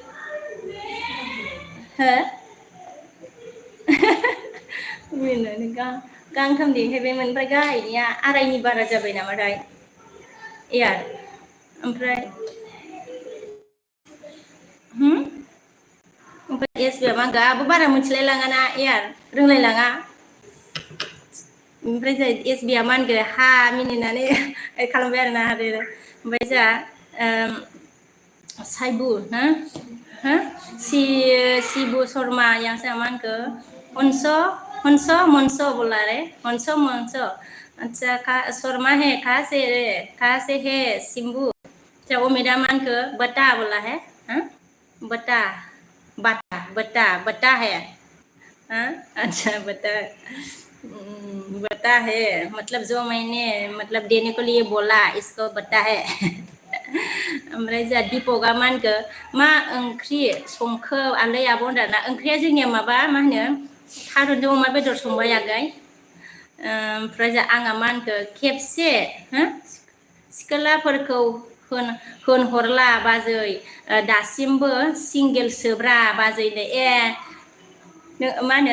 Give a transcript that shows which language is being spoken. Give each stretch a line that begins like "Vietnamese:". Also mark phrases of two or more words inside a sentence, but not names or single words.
Bodo: हो बेनो गांथाम देखायबायमोन ओमफ्राय गाहायनिया आरायनि बारा जाबाय नामाथाय यार ओमफ्राय ओमफ्राय एस बिया मा होनखो आंबो बारा मिथिलाय लाङाना यार रोंलायलाङा ओमफ्राय जाय एस बिया मा होनखो हा मिनिनानै खालामबाय आरोना आरो ओमफ्राय जोंहा साइबु हो शिबु शर्मा यांसा मा होनखो
Hindi: हंस बोला रे हंस अच्छा शर्मा है कहाँ से है शिबू अच्छा वो मेरा मान को बता बोला है बता है हाँ अच्छा बता है मतलब जो मैंने मतलब देने को लिए बोला इसको बता है
Bodo: ओमफ्राय जोंहा दिपकआ मा होनखो मा ओंख्रि संखो आलै आब' होनदोंना ओंख्रिया जोंनिया माबा मा होनो थारुनजों अमा बेदर संबाय आगै ओमफ्राय आंहा मा होनखो खेबसे सिखोलाफोरखौ होनहरला बाजै दासिमबो सिंगेलसोब्रा बाजैनो मा होनो